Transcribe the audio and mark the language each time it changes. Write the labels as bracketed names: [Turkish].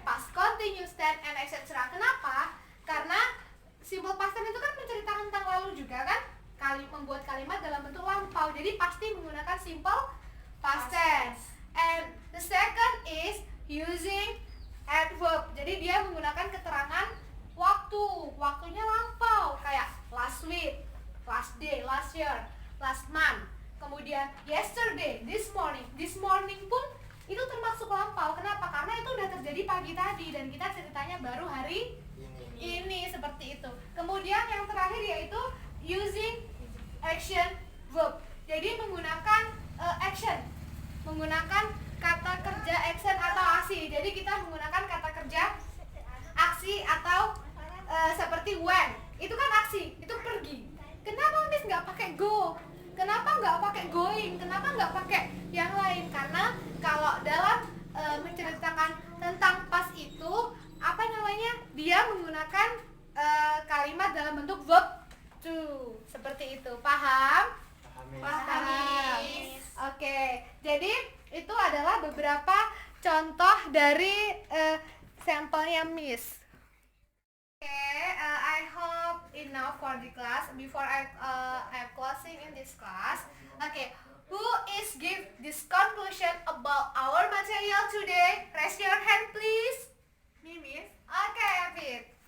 [English] past continuous tense, and etc. [Indonesian] Kenapa? Karena simple past tense itu kan menceritakan tentang lalu juga kan? Membuat kalimat dalam bentuk lampau. Jadi pasti menggunakan simple past tense. [English] And the second is using adverb. [Indonesian] Jadi dia menggunakan keterangan waktu. Waktunya lampau kayak [English] last week, last day, last year, last month. [Indonesian] Kemudian yesterday, this morning. This morning pun itu termasuk lampau. Kenapa? Karena itu udah terjadi pagi tadi dan kita ceritanya baru hari ini seperti itu. Kemudian yang terakhir yaitu [English] using action verb. [Indonesian] Jadi menggunakan action. Menggunakan kata kerja action atau aksi. Jadi kita menggunakan kata kerja aksi atau seperti when. Itu kan aksi, itu pergi. Kenapa Miss nggak pakai go? Kenapa nggak pakai going? Kenapa nggak pakai yang lain? Karena kalau dalam menceritakan tentang pas itu, apa namanya? Dia menggunakan kalimat dalam bentuk verb to. Seperti itu. Paham? Paham. Oke. Jadi itu adalah beberapa contoh dari sampelnya Miss. [English] I hope enough for the class. Before I'm closing in this class. Who is give this conclusion about our material today? Raise your hand, please. Me, Miss. Afid.